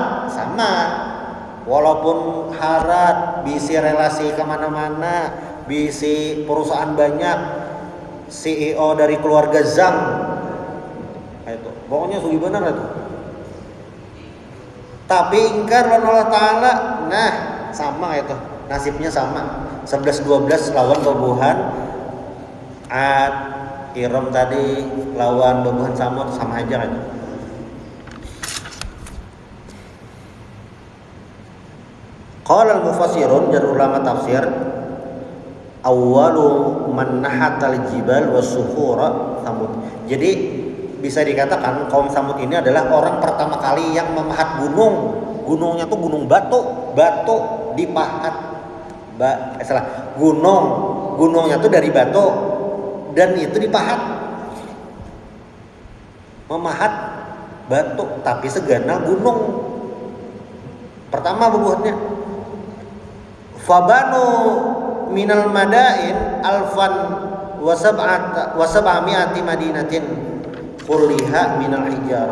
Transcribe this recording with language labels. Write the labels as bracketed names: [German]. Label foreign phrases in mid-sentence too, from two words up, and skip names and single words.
[Banjar] Walaupun harat, bisi relasi kemana-mana, bisi perusahaan banyak, CEO dari keluarga Zhang, itu, pokoknya sugih benar itu. Tapi ingkar lawan Allah Ta'ala, nah sama itu, nasibnya sama. 11-12 lawan bubuhan Ad, Iram tadi lawan bubuhan Samud, sama aja kan. [Arabic] قال المفسرون, [Banjar] dan ulama tafsir, [Arabic] أول من نحت الجبال والصخور ثمود. [Banjar] Jadi bisa dikatakan kaum Samud ini adalah orang pertama kali yang memahat gunung. Gunungnya tuh gunung batu dipahat. Gunungnya tuh dari batu dan itu dipahat. Memahat batu tapi segana gunung. Pertama bubuhannya. [Arabic] فبنوا من المدائن ألفا وسبعمائة مدينة كلها من الحجارة.